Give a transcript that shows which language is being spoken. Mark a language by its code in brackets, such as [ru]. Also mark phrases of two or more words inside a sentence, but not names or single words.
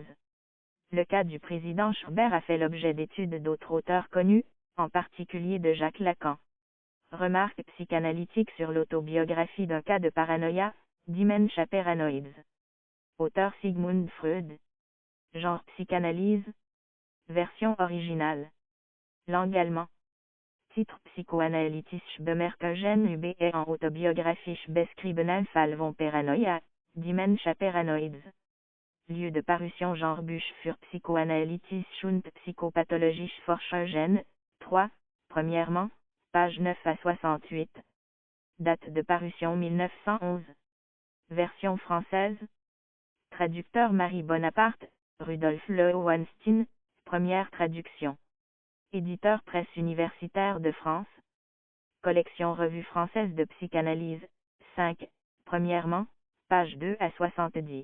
[fr] Le cas du président Schubert a fait l'objet d'études d'autres auteurs connus, en particulier de Jacques Lacan. Remarque psychanalytique sur l'autobiographie d'un cas de paranoïa, Dementia Paranoids. Auteur Sigmund Freud. Genre psychanalyse. Version originale. Langue allemand. Titre psychoanalytische Bemerkungen über en autobiographische beschriebenen Fall von Paranoia, Dementia Paranoids. Lieu de parution genre Buch für psychoanalytische und psychopathologische Forschungen, 3, premièrement, page 9 à 68. Date de parution 1911. Version française. Traducteur Marie Bonaparte, Rudolf Lowenstein, première traduction. Éditeur Presse universitaire de France. Collection Revue française de psychanalyse, 5, premièrement, page 2 à 70.